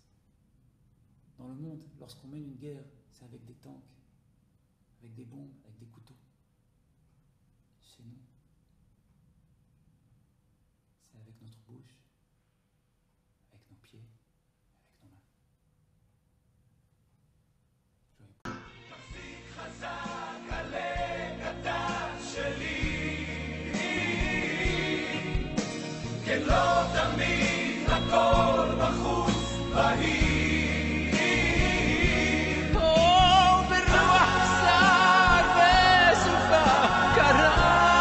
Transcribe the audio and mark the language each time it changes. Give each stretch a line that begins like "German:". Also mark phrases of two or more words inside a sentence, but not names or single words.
French: Dans le monde, lorsqu'on mène une guerre, c'est avec des tanks, avec des bombes, avec des couteaux. Chez nous, c'est avec notre bouche, avec nos pieds, avec nos mains.
Hebrew: כן לא תמיד הכל בחוץ בהיר ברוח שר וסופה קרה